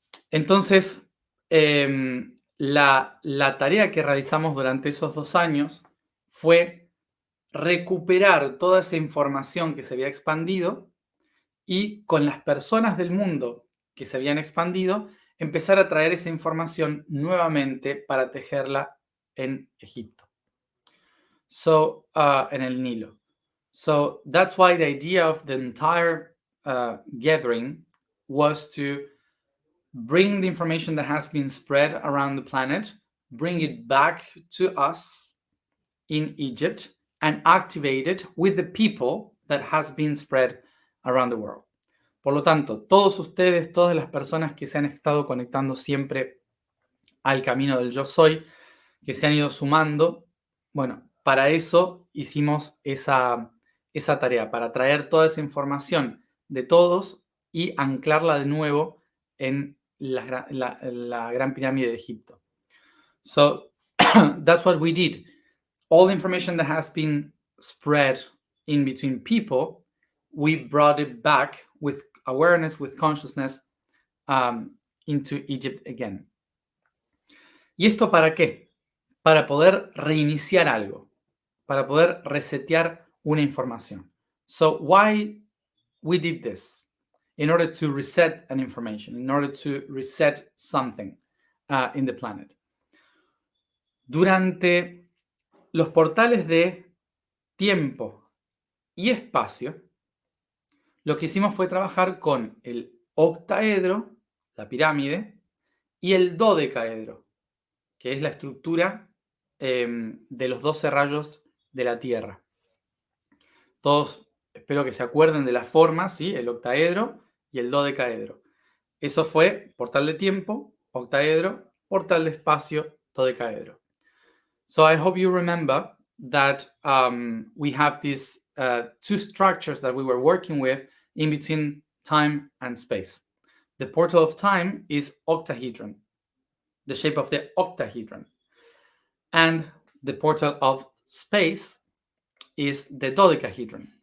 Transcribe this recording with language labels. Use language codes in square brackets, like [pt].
[es] Entonces, la tarea que realizamos durante esos 2 años fue recuperar toda esa información que se había expandido y con las personas del mundo que se habían expandido, empezar a traer esa información nuevamente para tejerla en Egipto. So, en el Nilo. [en] So that's why the idea of the entire gathering was to bring the information that has been spread around the planet, bring it back to us in Egypt, and activate it with the people that has been spread around the world. [es] Por lo tanto, todos ustedes, todas las personas que se han estado conectando siempre al camino del yo soy, que se han ido sumando, bueno, para eso hicimos esa tarea, para traer toda esa información de todos y anclarla de nuevo en la Gran Pirámide de Egipto. [en] So, that's what we did. All the information that has been spread in between people, we brought it back with awareness, with consciousness, into Egypt again. [es] ¿Y esto para qué? Para poder reiniciar algo, para poder resetear una información. [en] So why we did this? In order to reset an information, in order to reset something in the planet. [es] Durante los portales de tiempo y espacio, lo que hicimos fue trabajar con el octaedro, la pirámide, y el dodecaedro, que es la estructura de los 12 rayos de la Tierra. Todos espero que se acuerden de las formas, ¿sí? El octaedro y el dodecaedro. Eso fue portal de tiempo, octaedro, portal de espacio, dodecaedro. [en] So I hope you remember that we have these two structures that we were working with in between time and space. The portal of time is octahedron, the shape of the octahedron. And the portal of space is the dodecahedron.